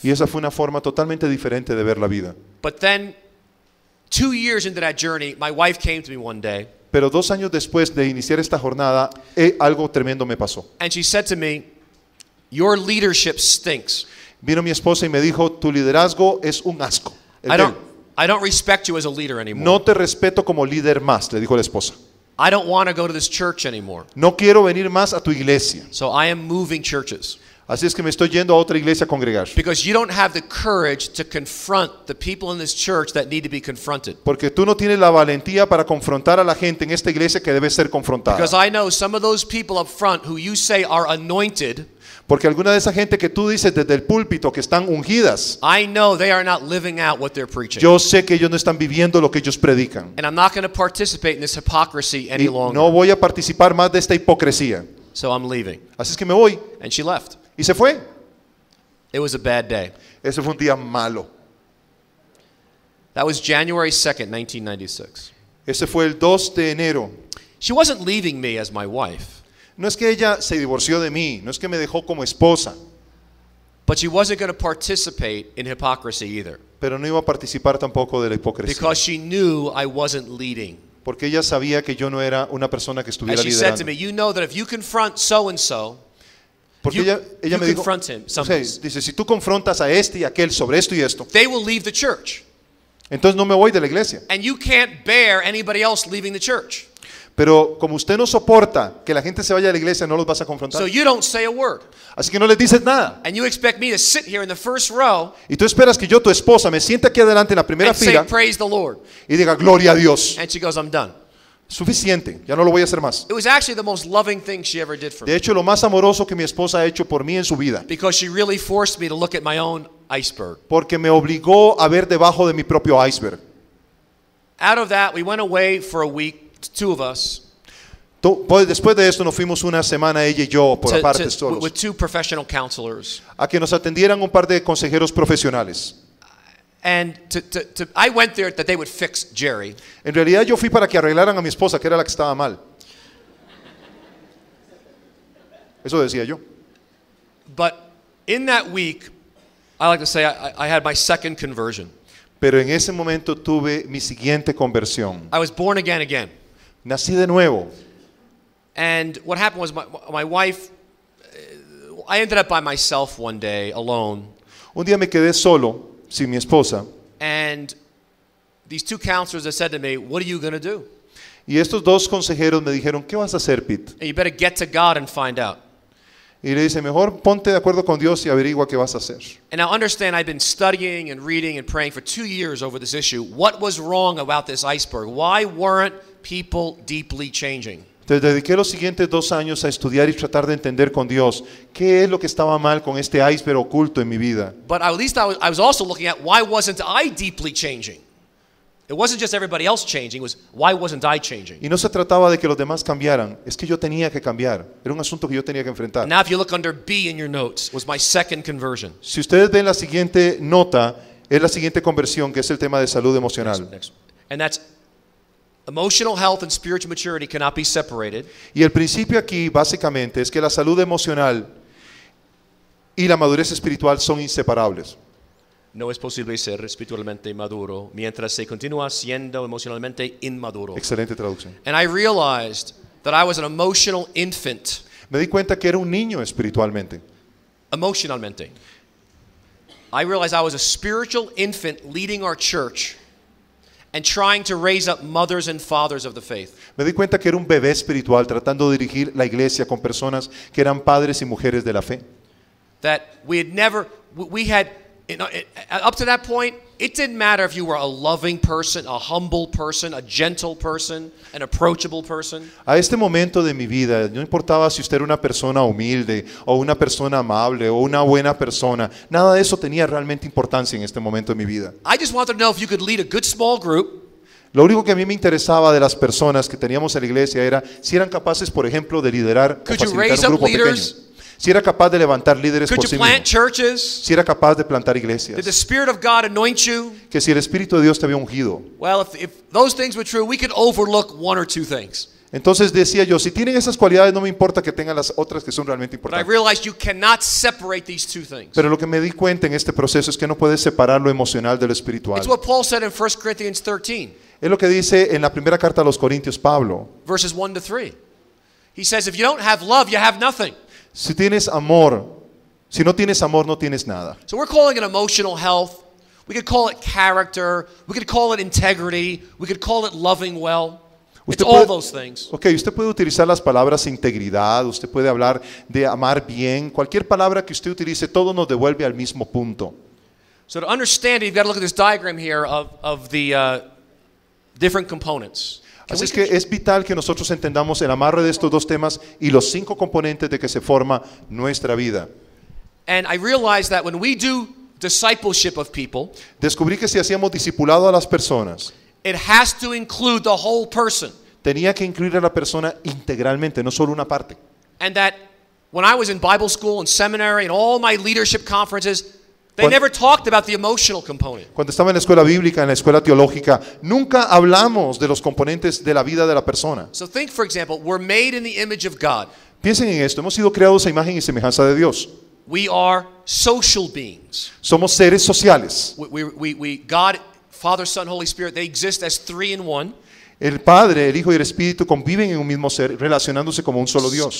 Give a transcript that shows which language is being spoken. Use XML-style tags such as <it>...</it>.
<es>Y esa fue una forma totalmente diferente de ver la vida.</es> <en>But then 2 years into that journey, my wife came to me one day.</en> <es>Pero 2 años después de iniciar esta jornada, algo tremendo me pasó.</es> <en>And she said to me, your leadership stinks.</en> <es>Vino mi esposa y me dijo, tu liderazgo es un asco.</es> <en>I don't respect you as a leader anymore.</en> <es>No te respeto como líder más, le dijo la esposa.</es> <en>I don't want to go to this church anymore.</en> <es>No quiero venir más a tu iglesia.</es> <en>So I am moving churches.</en> <es>Así es que me estoy yendo a otra iglesia a congregar.</es> <en>Because you don't have the courage to confront the people in this church that need to be confronted.</en> <es>Porque tú no tienes la valentía para confrontar a la gente en esta iglesia que debe ser confrontada.</es> <en>Because I know some of those people up front who you say are anointed.</en> <es>Porque alguna de esa gente que tú dices desde el púlpito que están ungidas,</es> <en>I know they are not living out what they're preaching.</en> <es>yo sé que ellos no están viviendo lo que ellos predican.</es> <en>And I'm not going to participate in this hypocrisy any</en> <es>Y</es> <en>longer.</en> <es>no voy a participar más de esta hipocresía.</es> <en>So I'm leaving.</en> <es>Así es que me voy.</es> <en>And she left.</en> <es>Y se fue.</es> <en>It was a bad day.</en> <es>Ese fue un día malo.</es> <en>That was January 2nd, 1996.</en> <es>Ese fue el 2 de enero.</es> <en>She wasn't leaving me as my wife.</en> <es>No es que ella se divorció de mí, no es que me dejó como esposa,</es> <en>But she wasn't going to participate in hypocrisy either.</en> <es>pero no iba a participar tampoco de la hipocresía.</es> <en>Because she knew I wasn't leading.</en> <es>Porque ella sabía que yo no era una persona que estuviera</es> <en>As she said to</en> <es>liderando.</es> <en>me, you know that if you confront so-and-so,</en> <es>Porque</es> <en>you</en> <es>ella me dijo,</es> <en>confront him,</en> <es>o sea,</es> <en>someplace,</en> <es>dice, si tú confrontas a este y aquel sobre esto y esto,</es> <en>they will leave the church.</en> <es>entonces no me voy de la iglesia.</es> <en>And you can't bear anybody else leaving the church.</en> <es>Pero como usted no soporta que la gente se vaya a la iglesia, no los vas a confrontar.</es> <en>So you don't say a word.</en> <es>Así que no les dices nada.</es> <en>And you expect me to sit here in the first row</en> <es>Y tú esperas que yo, tu esposa, me siente aquí adelante en la primera</es> <en>and say,</en> <es>fila</es> <en>praise the Lord.</en> <es>y diga, gloria a Dios.</es> <en>And she goes, I'm done.</en> <es>Suficiente, ya no lo voy a hacer más.</es> <en>It was actually the most loving thing she ever did for</en> <es>De</es> <en>me.</en> <es>hecho, lo más amoroso que mi esposa ha hecho por mí en su vida.</es> <en>Because she really forced me to look at my own iceberg.</en> <es>Porque me obligó a ver debajo de mi propio iceberg.</es> <en>Out of that, we went away for a week, two of us,</en> <es>Después de esto nos fuimos una semana ella y yo por aparte solos</es> <en>with two professional counselors.</en> <es>a que nos atendieran un par de consejeros profesionales.</es> <en>And I went there that they would fix Jerry.</en> <es>En realidad yo fui para que arreglaran a mi esposa, que era la que estaba mal. Eso decía yo.</es> <en>But in that week, I like to say I had my second conversion.</en> <es>Pero en ese momento tuve mi siguiente conversión.</es> <en>I was born again.</en> <es>Nací de nuevo.</es> <en>And what happened was my wife, I ended up by myself one day alone.</en> <es>Un día me quedé solo, sin mi esposa.</es> <en>And these two counselors that said to me, what are you going to do?</en> <es>Y estos dos consejeros me dijeron, ¿qué vas a hacer, Pete?</es> <en>And you better get to God and find out.</en> <es>Y le dice, mejor ponte de acuerdo con Dios y averigua qué vas a hacer.</es> <en>And now understand, I've been studying and reading and praying for 2 years over this issue. What was wrong about this iceberg? Why weren't people deeply changing?</en> <es>Entonces dediqué los siguientes 2 años a estudiar y tratar de entender con Dios qué es lo que estaba mal con este iceberg oculto en mi vida.</es> <en>But at least I was also looking at why wasn't I deeply changing? It wasn't just everybody else changing, it was why wasn't I changing?</en> <es>Y no se trataba de que los demás cambiaran, es que yo tenía que cambiar. Era un asunto que yo tenía que enfrentar.</es> <en>And now if you look under B in your notes, was my second conversion.</en> <es>Si ustedes ven la siguiente nota, es la siguiente conversión, que es el tema de salud emocional.</es> <en>Next. And that's emotional health and spiritual maturity cannot be separated.</en> <es>Y el principio aquí básicamente es que la salud emocional y la madurez espiritual son inseparables. No es posible ser espiritualmente maduro mientras se continúa siendo emocionalmente inmaduro. Excelente traducción.</es> <en>And I realized that I was an emotional infant.</en> <es>Me di cuenta que era un niño espiritualmente. Emotionalmente.</es> <en>I realized I was a spiritual infant leading our church and trying to raise up mothers and fathers of the faith.</en> <es>Me di cuenta que era un bebé espiritual tratando de dirigir la iglesia con personas que eran padres y mujeres de la fe.</es> <en>That we had never, we had, up to that point, it didn't matter if you were a loving person, a humble person, a gentle person, an approachable person.</en> <es>A este momento de mi vida, no importaba si usted era una persona humilde o una persona amable o una buena persona, nada de eso tenía realmente importancia en este momento de mi vida.</es> <en>I just wanted to know if you could lead a good small group.</en> <es>Lo único que a mí me interesaba de las personas que teníamos en la iglesia era si eran capaces, por ejemplo, de liderar o facilitar un grupo pequeño. Si era capaz de levantar líderes por sí mismo. Si era capaz de plantar iglesias.</es> <en>Did the Spirit of God anoint you?</en> <es>Que si el Espíritu de Dios te había ungido.</es> <en>Well, if those things were true, we could overlook 1 or 2 things.</en> <es>Entonces decía yo, si tienen esas cualidades, no me importa que tengan las otras que son realmente</es> <en>But I</en> <es>importantes.</es> <en>realized you cannot separate these 2 things.</en> <es>Pero lo que me di cuenta en este proceso es que no puedes separar lo emocional de lo espiritual.</es> <en>It's what Paul said in 1 Corinthians 13.</en> <es>Es lo que dice en la primera carta a los Corintios Pablo.</es> <en>Verses 1 to 3. He says, if you don't have love, you have nothing.</en> <es>Si tienes amor, si no tienes amor, no tienes nada.</es> <en>So we're calling it emotional health. We could call it character. We could call it integrity. We could call it loving well. It's all those things.</en> <es>Okay, usted puede utilizar las palabras integridad, usted puede hablar de amar bien, cualquier palabra que usted utilice, todo nos devuelve al mismo punto.</es> <en>So to understand it, you've got to look at this diagram here of the different components.</en> <es>Así es que es vital que nosotros entendamos el amarre de estos dos temas y los 5 componentes de que se forma nuestra vida.</es> <en>And I realized that when we do discipleship of people,</en> <es>Descubrí que si hacíamos discipulado a las personas,</es> <en>it has to include the whole person.</en> <es>tenía que incluir a la persona integralmente, no solo una parte.</es> <en>And that when I was in Bible school and seminary and all my leadership conferences, they never talked about the emotional component.</en> <es>Cuando estaba en la escuela bíblica, en la escuela teológica, nunca hablamos de los componentes de la vida de la persona.</es> <en>So think, for example, we're made in the image of God.</en> <es>Piensen en esto, hemos sido creados a imagen y semejanza de Dios.</es> <en>We are social beings.</en> <es>Somos seres sociales.</es> <en>God, Father, Son, Holy Spirit, they exist as 3 in 1.</en> <es>El Padre, el Hijo y el Espíritu conviven en un mismo ser, relacionándose como un solo Dios.</es>